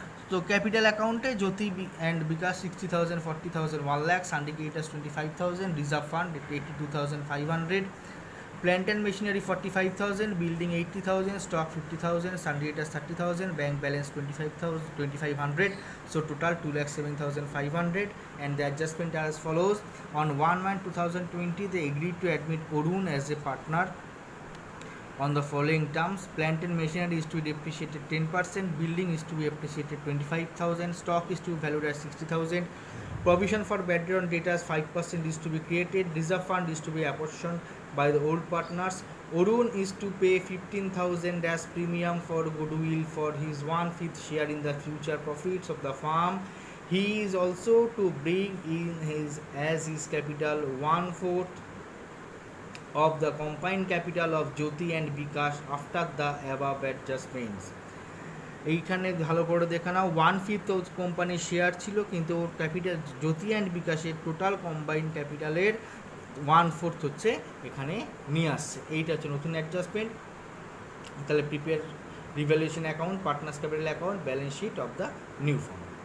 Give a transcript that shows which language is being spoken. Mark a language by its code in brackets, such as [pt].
[bn] তো ক্যাপিটাল অ্যাকাউন্টে জ্যোতি and bKash 60,000, 40,000, 1 lakh, syndicators 25,000, reserve fund 82,500, plant and machinery 45,000, building 80,000, stock 50,000, syndicators 30,000, bank balance 2,500, [en] so total 2,07,500 and the adjustment as follows. On 1/1/2020 they agreed to admit Orun as a partner on the following terms: plant and machinery is to be depreciated 10%, building is to be appreciated 25,000, stock is to be valued at 60,000, provision for bad debt on debtors 5% is to be created, reserve fund is to be apportioned by the old partners, Orun is to pay 15,000 as premium for goodwill for his 1/5 share in the future profits of the farm. He is also to bring in his capital 1/4 of the combined capital of Jyoti and Bikash after the above adjustments. [bn] এইখানে ভালো করে দেখে নাও, 1/5 কোম্পানির share ছিল, কিন্তু ওর capital Jyoti and বিকাশের total combined ক্যাপিটালের 1/4 হচ্ছে এখানে নিয়ে আসছে. এইটা হচ্ছে নতুন অ্যাডজাস্টমেন্ট. তাহলে prepare revaluation account, partners capital account, balance sheet of the new farm.